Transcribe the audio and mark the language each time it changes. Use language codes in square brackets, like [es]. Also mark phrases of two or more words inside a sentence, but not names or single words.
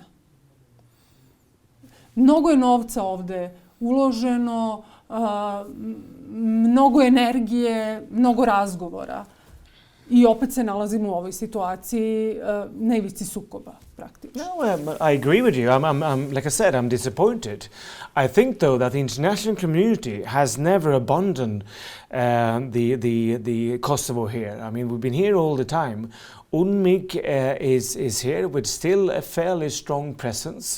[sr] Mnogo je novca ovde uloženo, mnogo energije, mnogo razgovora. I opet se nalazimo u ovoj situaciji na ivici sukoba, praktično. [en] No, I agree with you. I'm like I said, I'm disappointed. I think, though, that the international community has never abandoned the Kosovo here. I mean, we've been here all the time. UNMIK is here with still a fairly strong presence.